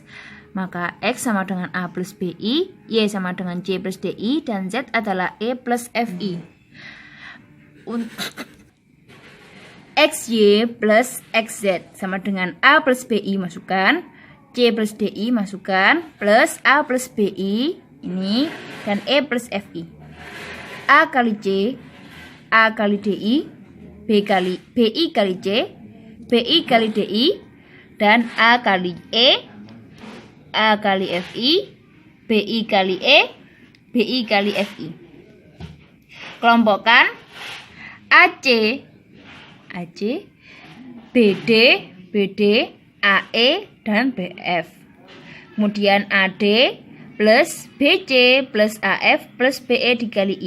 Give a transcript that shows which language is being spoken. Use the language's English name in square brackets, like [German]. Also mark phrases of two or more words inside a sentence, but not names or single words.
[Indonesian] Maka X sama dengan A plus BI, Y sama dengan C plus DI, dan Z adalah E plus FI. XY plus XZ sama dengan A plus BI masukkan, C plus DI masukkan, plus A plus BI ini, dan E plus FI. A kali C, A kali DI, BI kali C, BI kali DI, dan A kali E, A kali FI, BI kali E, BI kali FI. Kelompokkan AC, BD, AE, dan BF. Kemudian AD plus BC plus AF plus BE dikali I.